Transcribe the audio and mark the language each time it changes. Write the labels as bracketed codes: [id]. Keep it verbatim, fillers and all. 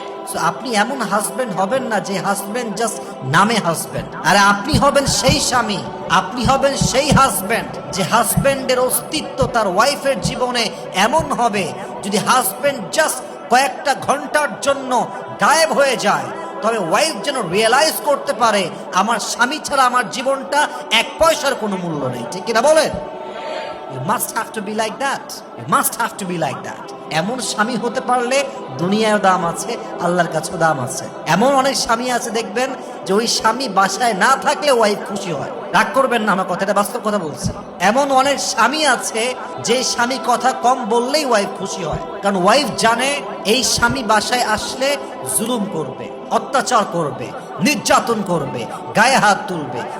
[bn] So, আপনি এমন husband হবেন না যে হাজবেন্ড জাস্ট নামে হাজবেন্ড, আর আপনি হবেন সেই স্বামী, আপনি হবেন সেই হাজবেন্ড যে হাজবেন্ডের অস্তিত্ব তার ওয়াইফের জীবনে এমন হবে, যদি হাজবেন্ড জাস্ট কয়েকটা ঘন্টার জন্য গায়েব হয়ে যায় তবে ওয়াইফ যেন রিয়েলাইজ করতে পারে আমার স্বামী ছাড়া আমার জীবনটা এক পয়সার কোনো মূল্য নেই, ঠিক কিনা বলেন? [en] You must have to be like that. You must have to be like that. [bn] এমন স্বামী হতে পারলে দুনিয়ায় দাম আছে, আল্লাহর কাছেও দাম আছে। এমন অনেক স্বামী আছে দেখবেন যে ওই স্বামী বাসায় না থাকলে ওয়াইফ খুশি হয়। রাগ করবেন না, আমার কথাটা বাস্তব কথা বলছি। এমন অনেক স্বামী আছে যে স্বামী কথা কম বললেই ওয়াইফ খুশি হয়, কারণ ওয়াইফ জানে এই স্বামী বাসায় আসলে জুলুম করবে, অত্যাচার করবে, নির্যাতন করবে, গায়ে হাত তুলবে।